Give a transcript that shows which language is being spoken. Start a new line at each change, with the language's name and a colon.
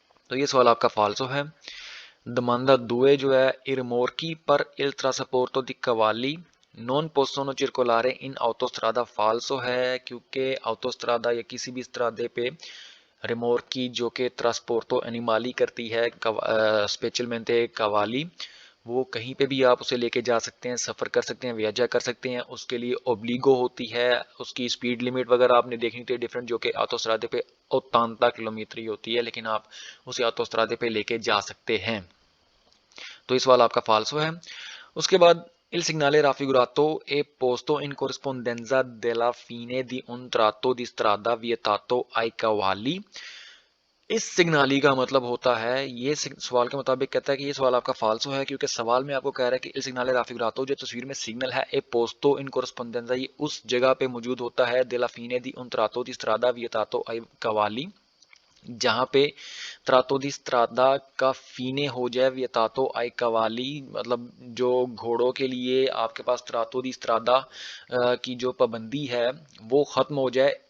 Hindi: तो ये सवाल आपका फाल्सो है। Domanda 2 जो है इरमोरकी पर
Italian: il trasporto di cavalli non possono circolare in autostrada
Hindi: फाल्सो है, क्योंकि autostrada या किसी भी स्त्रादे पे रिमोरकी जो कि ट्रांसपोर्टो एनिमाली करती है स्पेशलmente कवाली, वो कहीं पे भी आप उसे लेके जा सकते हैं, सफ़र कर सकते हैं, वियाजा कर सकते हैं। उसके लिए ओब्लिगो होती है, उसकी स्पीड लिमिट वगैरह आपने देखनी थी डिफरेंट, जो कि ऑटोस्ट्रादे पे 80 किलोमीटर ही होती है, लेकिन आप उसे ऑटोस्ट्रादे पे लेके जा सकते हैं। तो इस सवाल आपका फाल्सो है। उसके बाद
Italian: il segnale raffigurato è posto in corrispondenza della fine di un tratto di strada vietato ai cavalli।
Hindi: इस सिग्नाली का मतलब होता है, ये सवाल के मुताबिक कहता है कि ये सवाल आपका फाल्सो है, क्योंकि सवाल में आपको कह रहा है कि
Italian: il segnale raffigurato
Hindi: जो तस्वीर में सिग्नल है ए पोस्तो इन कोरस्पोंडेंजा ये उस जगह पे मौजूद होता है
Italian: della fine di un tratto di strada vietato ai cavalli
Hindi: जहाँ पे त्रातो दी स्त्रादा का फीने हो जाए वियतातो आई कवाली, मतलब जो घोड़ों के लिए आपके पास त्रातो दी स्त्रादा की जो पाबंदी है वो ख़त्म हो जाए।